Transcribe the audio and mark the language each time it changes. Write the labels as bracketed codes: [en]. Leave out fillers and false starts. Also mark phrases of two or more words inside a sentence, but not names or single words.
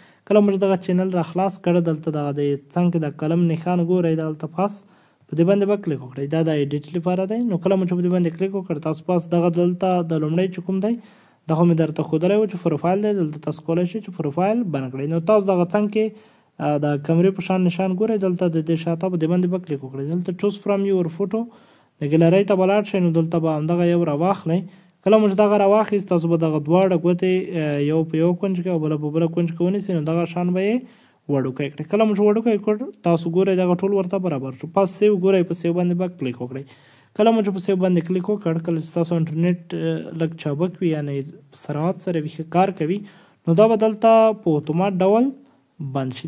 [ps] کله مو چې دغه چینل را خلاص کړه، دلته دغه د څنګ کې د قلم نښان ګورئ، دلته پاس په دې باندې به کلیک وکړئ. دا د ایډیټ لپاره دی. نو کله مو چې په دې باندې کلیک وکړ، تاسو پاس دغه دلته د لومړی چې کوم دی دغه مې درته ښودلی و چې پروفایل دی، دلته تاسو کولی شئ چې پروفایل بند کړئ. نو تاسو دغه څنګ کې د کمرې په شان نشان ګورئ، دلته د دې شاته په دې باندې به کلیک وکړئ. دلته [en] choose from your photo [ps] د ګیلرۍ ته به لاړ شئ. نو دلته به همدغه یو راواخلئ. کله مو چې دغه راواخیست، تاسو به دغه دواړه ګوتې یو په یو کونج کې او بله په بله کونج کې ونیسئ. نو دغه شان به یې وړوکی کړئ. کله مو چې وړوکی کړ، تاسو ګورئ دغه ټول ورته برابر شو. پس سیو ګورئ، په سیو باندې به کلیک وکړئ. کله مو چې په سیو باندې کلیک وکړ، کله چې تاسو انټرنیټ لږ چابک وي، یعنې سرعت سره وي، ښه کار کوي، نو دا به دلته په اتومات ډول بند شي.